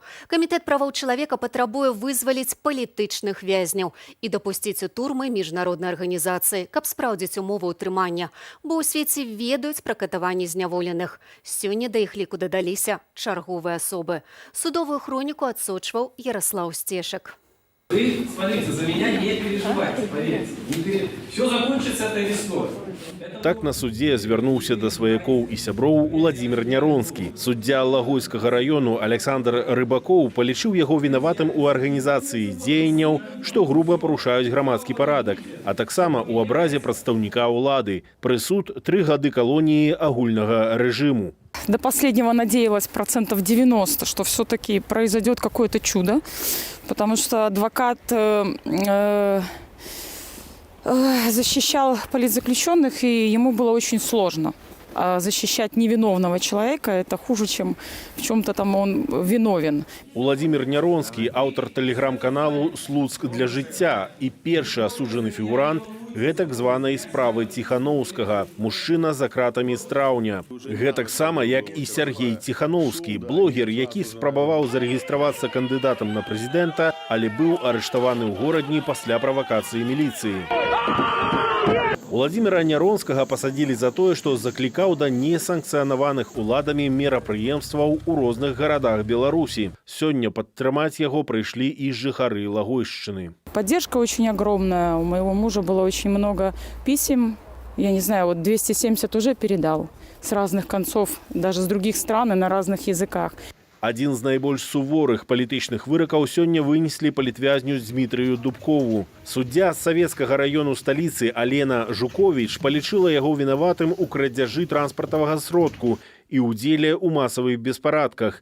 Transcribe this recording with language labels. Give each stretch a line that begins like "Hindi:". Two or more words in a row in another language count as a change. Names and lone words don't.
Belarusian: Камітэт правоў чалавека патрабуе вызваліць палітычных вязняў і дапусціць у турмы міжнароднай арганізацыі, каб спраўдзіць умовы ўтрымання, бо ў свеце ведаюць пра катаванні зняволеных. Сёння да іх ліку дадаліся чарговыя асобы. Судовую хроніку адсочваў Ярослаў Стешак.
Russian: Вы, смотрите, за меня не переживайте, поверьте. Все закончится этой весной.
Belarusian: Так на суде звярнуўся да сваякоў і сяброў Уладзімір Няронскі. Суддзя Лагойскага раёну Александр Рыбакоў палічыў яго вінаватым у арганізацыі дзеянняў, што груба парушаюць грамадскі парадак, а таксама ў абразе прадстаўніка ўлады. Прысуд 3 гады калоніі агульнага рэжыму.
Russian: До последнего надеялась 90%, что все-таки произойдет какое-то чудо, потому что адвокат защищал политзаключенных, и ему было очень сложно. А защищать невиновного человека – это хуже, чем в чем-то там он виновен.
Belarusian: Уладзімір Няронскі – аўтар тэлеграм-каналу «Слуцк для жыцця» і першы асуджаны фігурант гэтак званай справы Ціханоўскага, мужчына за кратамі з траўня. Гэтаксама, як і Сергей Ціханоўскі, блогер, які спрабаваў зарэгістравацца кандыдатам на прэзідэнта, але быў арыштаваны ў горадні пасля правакацыі міліцыі. Уладзіміра Няронскага пасадзілі за тое, што заклікаў да несанкцыянаваных уладамі мерапрыемстваў у розных гарадах Беларусі. Сёння падтрымаць яго прыйшлі і жыхары Лагойшчыны.
Russian: Поддержка очень огромная. У моего мужа было очень много писем. Я не знаю, вот 270 уже передал с разных концов, даже с других стран и на разных языках.
Belarusian: Адзін з найбольш суворых палітычных выракаў сёння вынеслі палітвязню Дмітрыю Дубкову. Суддзя з савецкага раёну сталіцы Алена Жуковіч палічыла яго вінаватым у крадзяжы транспартавага сродку і ўдзеле ў масавых беспарадках.